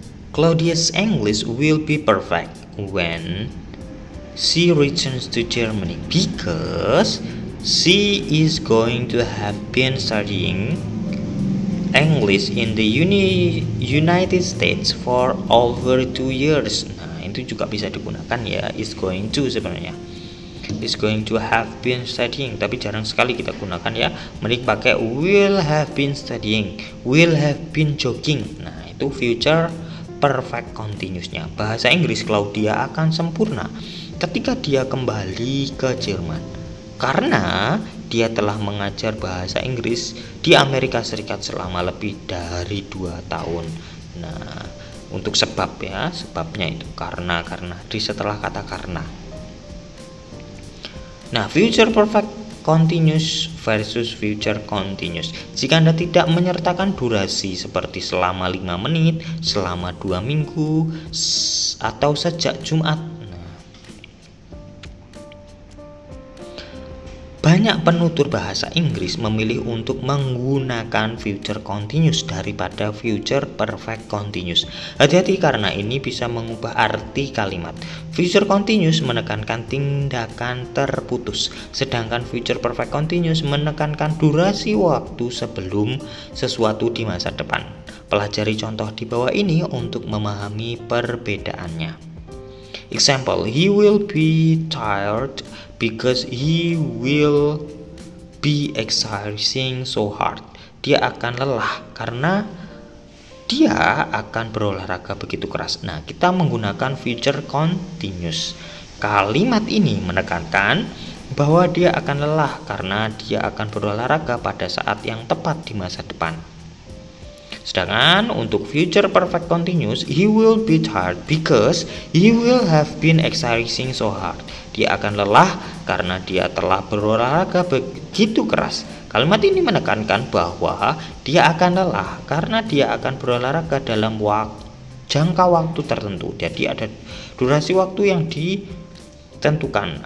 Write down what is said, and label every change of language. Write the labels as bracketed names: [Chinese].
[English] Claudia's English will be perfect when she returns to Germany because she is going to have been studying English in the United States for over 2 years. [Indonesian] Nah, itu juga bisa digunakan ya, is going to sebenarnya. [English] Is going to have been studying, [Indonesian] tapi jarang sekali kita gunakan ya. Mending pakai [English] will have been studying, will have been jogging. [Indonesian] Nah, itu future perfect continuousnya. Bahasa Inggris Claudia akan sempurna ketika dia kembali ke Jerman karena dia telah mengajar bahasa Inggris di Amerika Serikat selama lebih dari 2 tahun. Nah, untuk sebab ya, sebabnya itu karena di setelah kata karena. Nah, future perfect continuous versus future continuous. Jika Anda tidak menyertakan durasi seperti selama 5 menit, selama 2 minggu, atau sejak Jumat. Nah, banyak penutur bahasa Inggris memilih untuk menggunakan future continuous daripada future perfect continuous. Hati-hati karena ini bisa mengubah arti kalimat. Future continuous menekankan tindakan terputus, sedangkan future perfect continuous menekankan durasi waktu sebelum sesuatu di masa depan. Pelajari contoh di bawah ini untuk memahami perbedaannya. [English] Example, he will be tired because he will be exercising so hard. [Indonesian] Dia akan lelah karena dia akan berolahraga begitu keras. Nah, kita menggunakan future continuous. Kalimat ini menekankan bahwa dia akan lelah karena dia akan berolahraga pada saat yang tepat di masa depan. Sedangkan untuk [English] future perfect continuous, he will be tired because he will have been exercising so hard. [Indonesian] Dia akan lelah karena dia telah berolahraga begitu keras. Kalimat ini menekankan bahwa dia akan lelah karena dia akan berolahraga dalam jangka waktu tertentu. Jadi ada durasi waktu yang ditentukan.